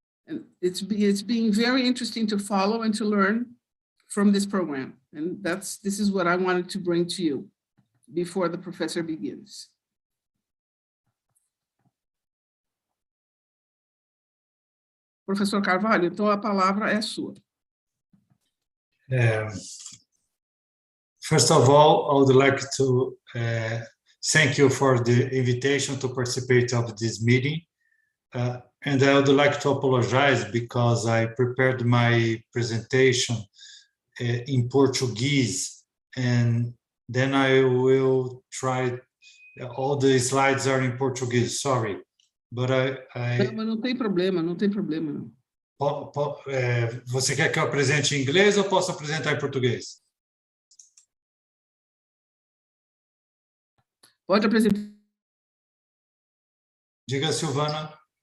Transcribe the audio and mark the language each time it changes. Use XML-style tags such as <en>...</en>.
<en>And it's being very interesting to follow and to learn from this program. And this is what I wanted to bring to you before the professor begins.</en> <pt>Professor Carvalho, então a palavra é sua.</pt> <en>First of all, I would like to thank you for the invitation to participate of this meeting. And I would like to apologize because I prepared my presentation in Portuguese, and then I will try, all the slides are in Portuguese, sorry. But</en> <pt>Não, mas não tem problema, não tem problema. Não. Você quer que eu apresente em inglês ou posso apresentar em português? Pode apresentar. Diga, Silvana.</pt>